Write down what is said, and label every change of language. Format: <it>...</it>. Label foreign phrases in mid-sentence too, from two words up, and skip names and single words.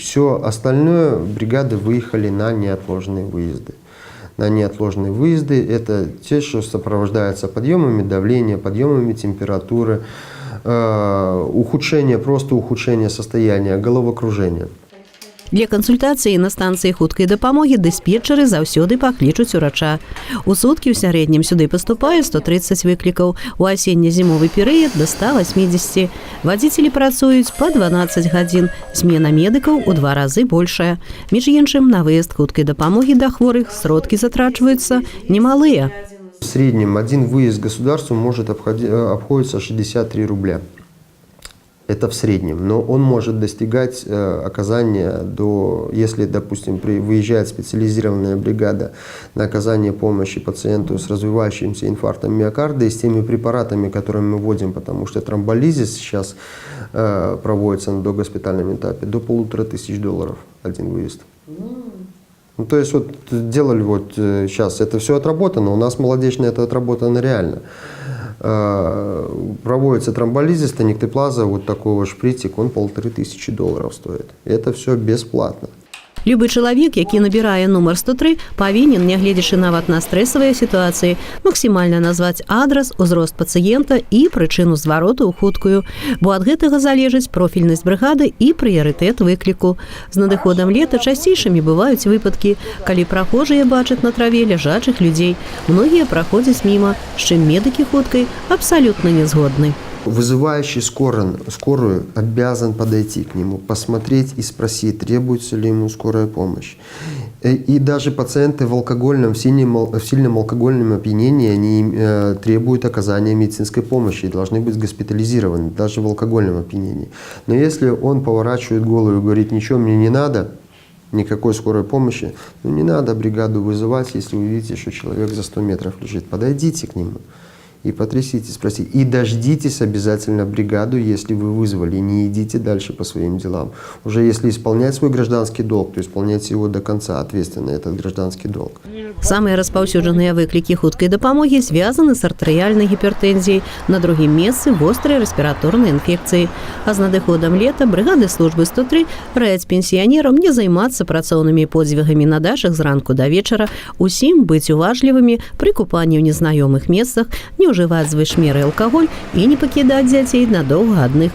<ru>Все остальное бригады выехали на неотложные выезды. На неотложные выезды это те, что сопровождаются подъемами давления, подъемами температуры, ухудшение состояния, головокружения.</ru> <be>Для кансультацыі на станцыі хуткай дапамогі дыспетчары заўсёды паклічуць урача. У суткі ў сярэднім сюды паступае 130 выклікаў, у асенне-зімовы перыяд да 180. Вадзіцелі працуюць па 12 гадзін, змена медыкаў у 2 разы большая. Між іншым, на выезд хуткай дапамогі да хворых сродкі затрачваюцца немалыя.</be> <ru>В среднем один выезд государству может обходиться 63 рубля. Это в среднем, но он может достигать оказания если, допустим, выезжает специализированная бригада на оказание помощи пациенту с развивающимся инфарктом миокарда и с теми препаратами, которые мы вводим, потому что тромболизис сейчас проводится на догоспитальном этапе, до $1500 один выезд. Ну, то есть вот делали сейчас, это все отработано, у нас молодечно это отработано реально. Проводится тромболизис, тониктоплаза, вот такой вот шприцик, он $1500 стоит. Это все бесплатно.</ru> <be>Любы чалавек, які набірае нумар 103, павінен, нягледзячы нават на стрэсавыя сітуацыі, максімальна назваць адрас, узрост пацыента і прычыну звароту ў хуткую, бо ад гэтага залежыць профільнасць брыгады і прыярытэт выкліку. З надыходам лета часцейшымі бываюць выпадкі, калі прахожыя бачаць на траве ляжачых людзей. Многія праходзяць міма, з чым медыкі хуткай абсалютна не згодны.</be> <ru>Вызывающий скорую обязан подойти к нему, посмотреть и спросить, требуется ли ему скорая помощь. И даже пациенты в сильном алкогольном опьянении они требуют оказания медицинской помощи и должны быть госпитализированы, даже в алкогольном опьянении. Но если он поворачивает голову и говорит, ничего мне не надо, никакой скорой помощи, не надо бригаду вызывать, если вы видите, что человек за 100 метров лежит. Подойдите к нему. И потрясите, спросите. И дождитесь обязательно бригаду, если вы вызвали. Не идите дальше по своим делам. Уже если исполнять свой гражданский долг, то исполняйте его до конца, ответственно, этот гражданский долг.</ru> <be>Самыя распаўсюджаныя выклікі хуткай дапамогі звязаны з артэрыяльнай гіпертэнзіяй, на другім месцы вострай рэспіраторнай інфекцыі. А з надыходам лета брыгады службы 103 раяць пенсіянерам не займацца працоўнымі подзвігамі на дачах зранку да вечара, усім быць уважлівымі пры купанні ў незнаёмых месцах, не ўжываць звышмеры алкаголь і не пакідаць дзяцей надоўга адных.</be>